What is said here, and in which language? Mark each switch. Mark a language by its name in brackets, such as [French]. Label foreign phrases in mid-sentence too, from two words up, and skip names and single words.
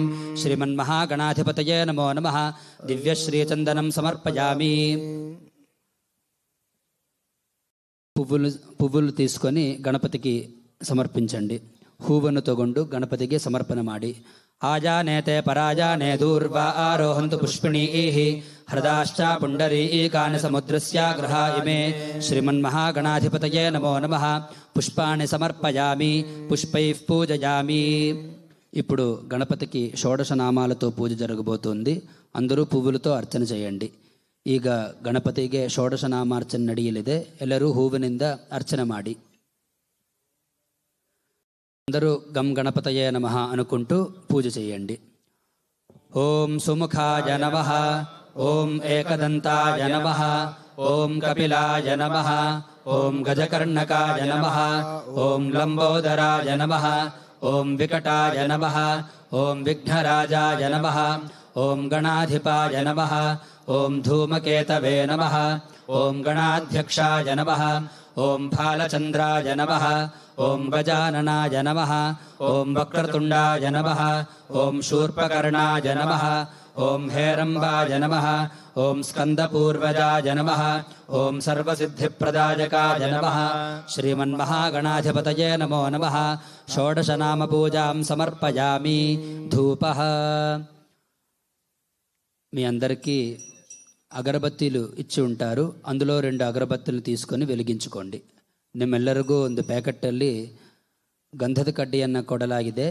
[Sanskrit] ಶ್ರೀಮನ್ಮಹಾಗಣಾಧಿಪತಯೇ ನಮೋ ನಮಃ. ದಿವ್ಯಶ್ರೀಚಂದನಂ ಸಮರ್ಪಯಾమి. [Telugu] పువ్వులు తీసుకొని గణపతికి సమర్పించండి. [Kannada] ಹೂವನ್ನು ತಗೊಂಡು ಗಣಪತಿಗೆ ಸಮರ್ಪಣೆ ಮಾಡಿ. [Sanskrit] ಆಜಾನೇತೆ ಪರಾಜಾನೇ ದೂರ್ವಾ ಆರೋಹಂತು ಪುಷ್ಪಿಣೀಃ ಹೃದಾಶ್ಚ ಪುಂಡರೀಕಾನಿ ಸಮುದ್ರಸ್ಯಾಗ್ರಹ ಇಮೇ. ಶ್ರೀಮನ್ಮಹಾಗಣಾಧಿಪತಯೇ నమో నమః. పుష్పాన్ని సమర్పయామి. పుష్పైః పూజయామి. [Telugu] ఇప్పుడు గణపతికి షోడశ నామాలతో పూజ జరగబోతోంది. అందరూ పువ్వులతో అర్చన చేయండి. [Kannada] ಈಗ ಗಣಪತಿಗೆ ಷೋಡಶ ನಾಮಾರ್ಚನೆ ನಡೆಯಲಿದೆ. ಎಲ್ಲರೂ ಹೂವಿನಿಂದ ಅರ್ಚನೆ ಮಾಡಿ. [Telugu] అందరూ [Sanskrit] గం గణపతయే నమః [Telugu] అనుకుంటూ పూజ చేయండి. [Sanskrit] ఓం సుముఖాయ నమః. ఓం ఏకదంతాయ నమః. ఓం కపిలాయ నమః. ॐ गजकर्णकाय नमः ॐ लम्बोदराय नमः ॐ विकटाय नमः ॐ विघ्नराजाय नमः ॐ गणाधिपाय नमः ॐ धूमकेतवे नमः ॐ गणाध्यक्षाय नमः ॐ फालचन्द्राय नमः ॐ गजाननाय नमः ॐ वक्रतुण्डाय नमः ॐ शूर्पकर्णाय नमः ॐ हेरम्बाय नमः ॐ स्कन्दपूर्वजाय नमः ॐ सर्वसिद्धिप्रदायकाय नमः श्रीमन्महागणाधिपतये नमो नमः షోడశనామపూజాం సమర్పయామి ధూపః. [Telugu] మీ అందరికీ అగరబత్తిలు ఇచ్చి ఉంటారు, అందులో 2 ಅಗರಬತ್ತಿಲು తీసుకొని వెలిగించుకోండి. [Kannada] ನಿಮ್ಮೆಲ್ಲರಿಗೂ ಒಂದು ಪ್ಯಾಕೆಟ್ಟಲ್ಲಿ ಗಂಧದ ಕಡ್ಡಿಯನ್ನು ಕೊಡಲಾಗಿದೆ.